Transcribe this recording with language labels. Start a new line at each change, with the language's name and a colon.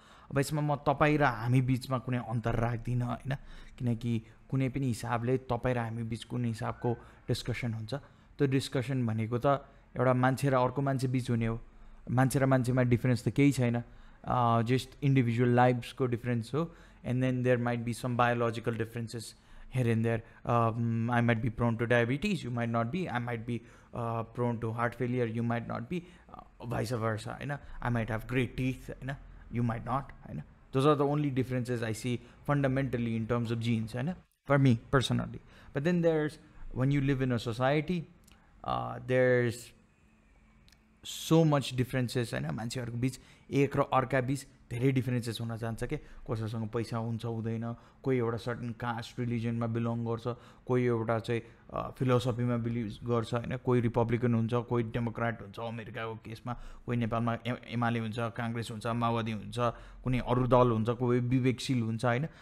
Nepali: अब यसमा म तपाईँ र हामी बिचमा कुनै अन्तर राख्दिनँ होइन, किनकि कुनै पनि हिसाबले तपाईँ र हामी बिच कुन हिसाबको डिस्कसन हुन्छ। त्यो डिस्कसन भनेको त एउटा मान्छे र अर्को मान्छे बिच हुने हो। मान्छे र मान्छेमा डिफ्रेन्स त केही छैन, जस्ट इन्डिभिजुअल लाइफ्सको डिफ्रेन्स हो।
English: And then there might be some biological differences here and there. I might be prone to diabetes, you might not be. I might be prone to heart failure, you might not be. Vice versa, you know? I might have great teeth, you know? You might not. You know? Those are the only differences I see fundamentally in terms of genes, you know? For me personally. But then there's, when you live in a society, there's so much differences होइन।
Nepali: मान्छेहरूको बिच एक र अर्का बिच धेरै differences हुन जान्छ के। कसैसँग पैसा हुन्छ हुँदैन, कोही एउटा सर्टन कास्ट रिलिजनमा बिलोङ गर्छ, कोही एउटा चाहिँ फिलोसफीमा बिलिभ गर्छ होइन, कोही रिपब्लिकन हुन्छ, कोही डेमोक्रेट हुन्छ अमेरिकाको केसमा, कोही नेपालमा एमाले हुन्छ, काङ्ग्रेस हुन्छ, माओवादी हुन्छ, कुनै अरू दल हुन्छ, कोही विवेकशील हुन्छ होइन।